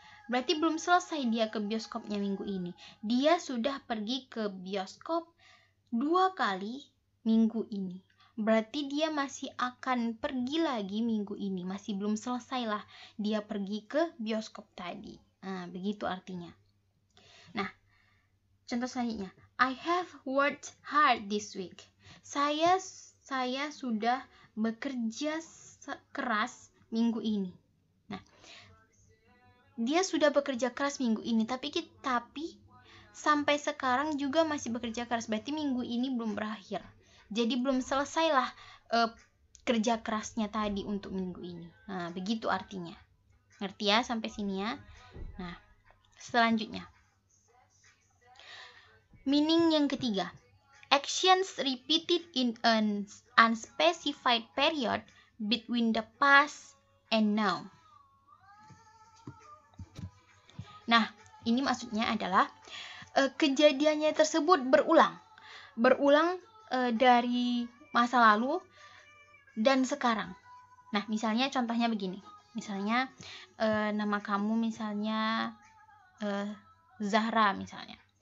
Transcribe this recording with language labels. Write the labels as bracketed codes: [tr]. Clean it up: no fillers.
[id] Berarti belum selesai dia ke bioskopnya minggu ini. Dia sudah pergi ke bioskop 2 kali minggu ini. Berarti dia masih akan pergi lagi minggu ini. Masih belum selesai lah dia pergi ke bioskop tadi. Nah, begitu artinya. Nah, contoh selanjutnya. [en] I have worked hard this week. [id] Saya sudah bekerja keras minggu ini. Nah, dia sudah bekerja keras minggu ini. Tapi sampai sekarang juga masih bekerja keras. Berarti minggu ini belum berakhir. Jadi belum selesailah kerja kerasnya tadi untuk minggu ini. Nah, begitu artinya. Ngerti ya sampai sini ya? Nah, selanjutnya. Meaning yang ketiga. [en] Actions repeated in an unspecified period between the past and now. [id] Nah, ini maksudnya adalah kejadiannya tersebut berulang dari masa lalu dan sekarang. Nah, misalnya contohnya begini. Misalnya nama kamu misalnya Zahra misalnya.